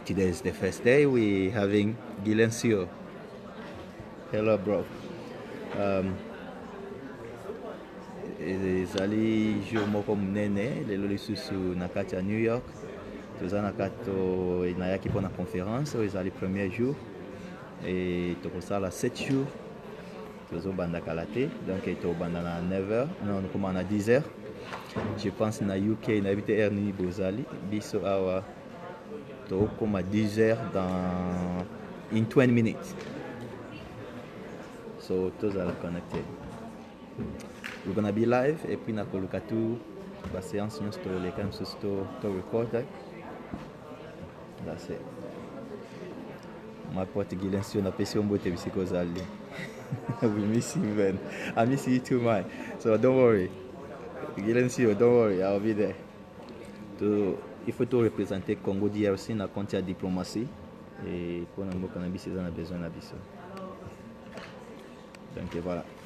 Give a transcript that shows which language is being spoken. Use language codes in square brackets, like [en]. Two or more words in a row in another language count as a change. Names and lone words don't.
[en] Today is the first day. We having Gilencio. Hello, bro. [ln] Ezali jour moko munene lelo lisusu na kati ya New York. Toza na kati nayaki mpona conférence oyo ezali [fr] premier jour et [ln] tokosala 7 jours tozobanda kala te donc tobanda na 9h non koma na 10h. [fr] Je pense [ln] na UK nayebi te heure nini bozali biso awa tokoma 10h dans in 20 minutes, so tozala connected. [en] We're gonna be live [fr] et puis [ln] nakoluka tu ba séance nyonso toleka misusu [en] to record. That's it. [ln] My pote Gilencio napesi yo mbote bisika ozali. [en] We miss you, man. I miss you too, man. So don't worry. Gilencio, don't worry. I'll be there. [fr] Il faut tout représenter [ln] Congo DRC na compte ya diplomatie [fr] et pour [ln] na mboka na biso na besoin na biso. [fr] Donc voilà.